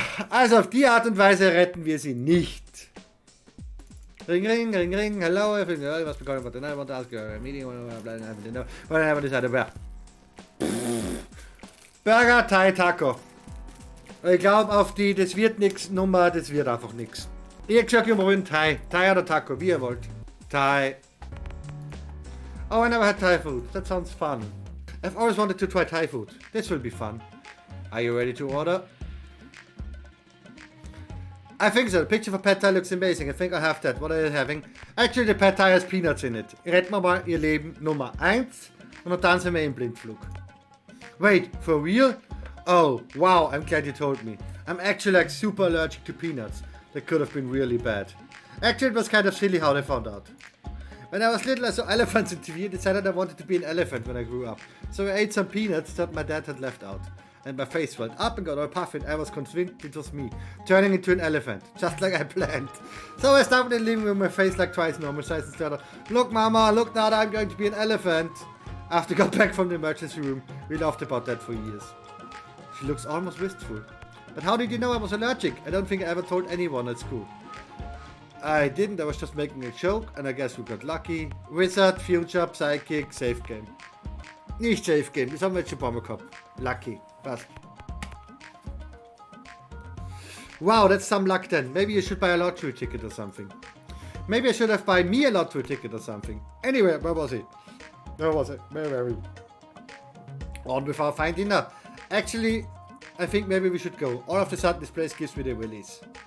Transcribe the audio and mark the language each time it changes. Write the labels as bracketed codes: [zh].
[de] Also auf die Art und Weise retten wir sie nicht. [en] Ring, ring, ring, ring. Hello, everyone. [de] Was bekommen wir? [en] I want to ask you a meeting. Whatever decided where. Burger, Thai, Taco. [de] Ich glaube auf die, das wird nix Nummer, das wird einfach nix. Ich sag immer wollen Thai. Thai oder Taco, wie ihr wollt. [en] Thai. Oh, I never had Thai food. That sounds fun. I've always wanted to try Thai food. This will be fun. Are you ready to order? I think so. The picture for Pad Thai looks amazing. I think I have that. What are you having? Actually, the Pad Thai has peanuts in it. [de] Retten wir mal ihr Leben Nummer 1 und dann sind wir im Blindflug. [en] Wait, for real? Oh, wow, I'm glad you told me. I'm actually like super allergic to peanuts. That could have been really bad. Actually, it was kind of silly how they found out. When I was little, I saw elephants in TV and decided I wanted to be an elephant when I grew up. So I ate some peanuts that my dad had left out. And my face swelled up and got all puffy and I was convinced it was me, turning into an elephant, just like I planned. So I stopped in the living room, my face like twice normal size instead of, look mama, look now, I'm going to be an elephant. After I got back from the emergency room, we laughed about that for years. She looks almost wistful. But how did you know I was allergic? I don't think I ever told anyone at school. I didn't, I was just making a joke and I guess we got lucky. Wizard, Future, Psychic, Safe Game. [de] Nicht Safe Game, das haben wir jetzt schon ein paar Mal gehabt. [en] Lucky. Fast. Wow, that's some luck then. Maybe you should buy a lottery ticket or something. Maybe I should have bought me a lottery ticket or something. Anyway, where was it? Where were we? On with our fine dinner. Actually, I think maybe we should go. All of a sudden, this place gives me the willies.